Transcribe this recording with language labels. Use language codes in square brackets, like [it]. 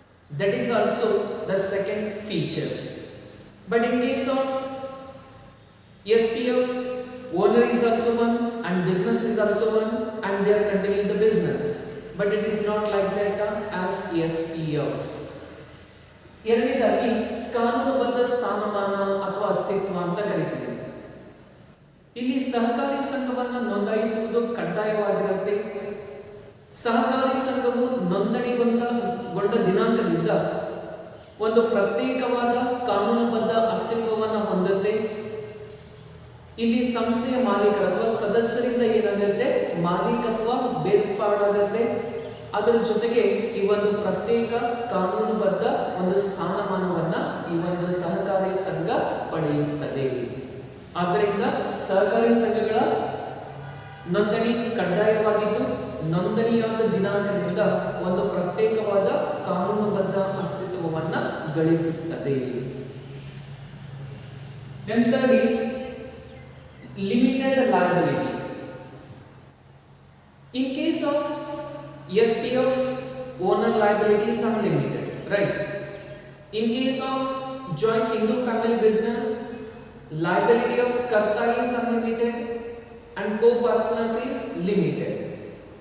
[en] That is also the second feature. But in case of SPF, owner is also one and business is also one and they are continuing the business. But it is not like that as SPF. [kn] ಎರಡನೇದಾಗಿ ಕಾನೂನುಬದ್ಧ ಸ್ಥಾನಮಾನ ಅಥವಾ ಅಸ್ತಿತ್ವ ಅಂತ ಕರೀತೀವಿ. ಇಲ್ಲಿ ಸಹಕಾರಿ ಸಂಘವನ್ನು ನೋಂದಾಯಿಸುವುದು ಕಡ್ಡಾಯವಾಗಿರುತ್ತೆ. ಸಹಕಾರಿ ಸಂಘವು ನೋಂದಣಿಗೊಂಡ ದಿನಾಂಕದಿಂದ ಒಂದು ಪ್ರತ್ಯೇಕವಾದ ಕಾನೂನುಬದ್ಧ ಅಸ್ತಿತ್ವವನ್ನು ಹೊಂದುತ್ತೆ. ಇಲ್ಲಿ ಸಂಸ್ಥೆಯ ಮಾಲೀಕರ ಅಥವಾ ಸದಸ್ಯರಿಂದ ಏನಾಗುತ್ತೆ, ಮಾಲೀಕತ್ವ ಬೇರ್ಪಾಡಾಗುತ್ತೆ. ಅದರ ಜೊತೆಗೆ ಈ ಒಂದು ಪ್ರತ್ಯೇಕ ಕಾನೂನುಬದ್ಧ ಒಂದು ಸ್ಥಾನಮಾನವನ್ನ ಈ ಒಂದು ಸಹಕಾರಿ ಸಂಘ ಪಡೆಯುತ್ತದೆ. ಆದ್ದರಿಂದ ಸಹಕಾರಿ ಸಂಘಗಳ ನೋಂದಣಿ ಕಡ್ಡಾಯವಾಗಿದ್ದು ನೋಂದಣಿಯಾದ ದಿನಾಂಕದಿಂದ ಒಂದು ಪ್ರತ್ಯೇಕವಾದ ಕಾನೂನುಬದ್ಧ ಅಸ್ತಿತ್ವವನ್ನು ಗಳಿಸುತ್ತದೆ. [en] Third is limited liability. In case of SPF, owner liability is unlimited, right? In case of joint Hindu family business, liability of karta is unlimited and co-partners is limited.